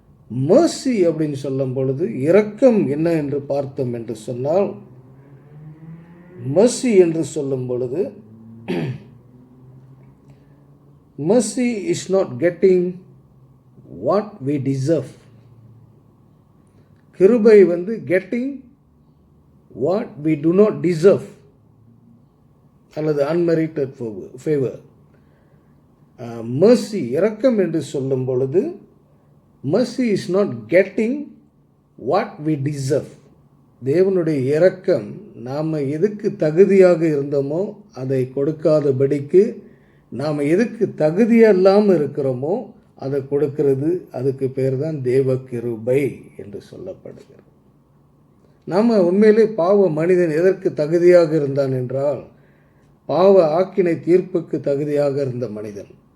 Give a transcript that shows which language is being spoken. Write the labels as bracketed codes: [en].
[ta] Mercy அப்படின்னு சொல்லும் பொழுது இரக்கம் என்ன என்று பார்த்தோம் என்று சொன்னால், மர்சி என்று சொல்லும் பொழுது [en] mercy is not getting what we deserve. கிருபை getting what we do not deserve [ta] அல்லது [en] unmerited favor. mercy [ta] இரக்கம் என்று சொல்லும் பொழுது [en] mercy is not getting what we deserve. [ta] தேவனுடைய இரக்கம் நாம் எதுக்கு தகுதியாக இருந்தோமோ அதை கொடுக்காதபடிக்கு, நாம் எதுக்கு தகுதியில்லாமல் இருக்கிறோமோ அதை கொடுக்கிறது. அதுக்கு பேர் தான் தேவ கிருபை என்று சொல்லப்படுகிறது. நாம் உண்மையிலே பாவ மனிதன் எதற்கு தகுதியாக இருந்தான் என்றால், பாவ ஆக்கினை தீர்ப்புக்கு தகுதியாக இருந்த மனிதன்.